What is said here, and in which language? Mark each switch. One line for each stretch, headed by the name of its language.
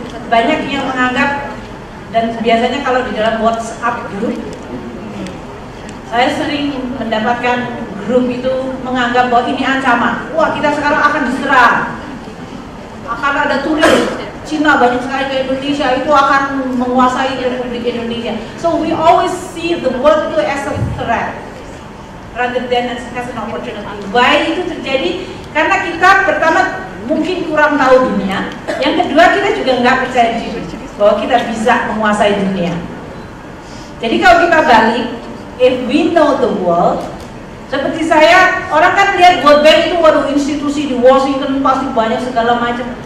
Indonesian: Banyak yang menganggap, dan biasanya kalau di dalam WhatsApp group, saya sering mendapatkan grup itu menganggap bahwa ini ancaman. Wah, kita sekarang akan diserang, akan ada turis Cina banyak sekali ke Indonesia, itu akan menguasai Republik Indonesia.
English: So we always see the world itu as a threat rather than as an opportunity.
Indonesian: Why itu terjadi? Karena kita pertama mungkin kurang tahu dunia, yang kedua kita juga nggak percaya diri bahwa kita bisa menguasai dunia. Jadi kalau kita balik,
English: if we know the world,
Indonesian: seperti saya, orang kan lihat World Bank itu waduh institusi di Washington pasti banyak segala macam.